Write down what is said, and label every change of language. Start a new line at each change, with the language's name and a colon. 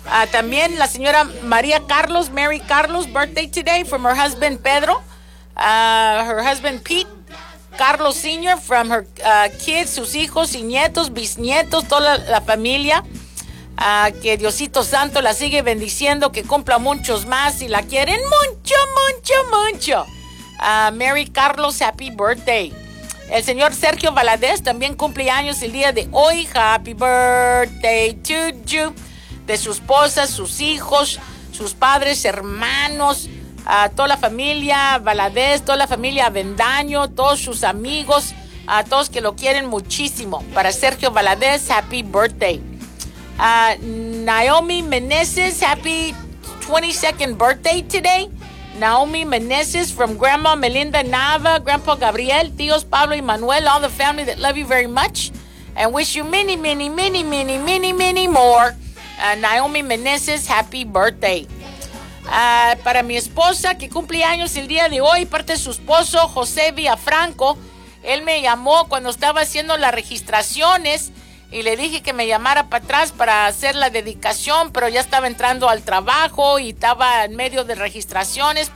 Spanish: También la señora
English: María Carlos, Mary Carlos, birthday today from her husband Pedro. Her husband Pete,
Spanish: Carlos Sr.,
English: from her kids,
Spanish: sus hijos y nietos, bisnietos, toda la familia. Que Diosito Santo la sigue bendiciendo, que cumpla muchos más y la quieren mucho, mucho, mucho.
English: Mary Carlos, happy birthday.
Spanish: El señor Sergio Valadez también cumple años el día de hoy.
English: Happy birthday to you.
Spanish: De su esposa, sus hijos, sus padres, hermanos, a toda la familia Valadez, toda la familia Avendaño, todos sus amigos, a todos que lo quieren muchísimo. Para
English: Sergio Valadez, happy birthday. Naomi Meneses, happy 22nd birthday today. Naomi Meneses from Grandma Melinda Nava, Grandpa Gabriel,
Spanish: tíos Pablo y Manuel,
English: all the family that love you very much and wish you many, many, many, many, many, many more. Naomi Meneses, happy birthday.
Spanish: Para mi esposa, que cumple años el día de hoy, parte de su esposo, José Villafranco. Él me llamó cuando estaba haciendo las registraciones y le dije que me llamara para atrás para hacer la dedicación, pero ya estaba entrando al trabajo y estaba en medio de registraciones.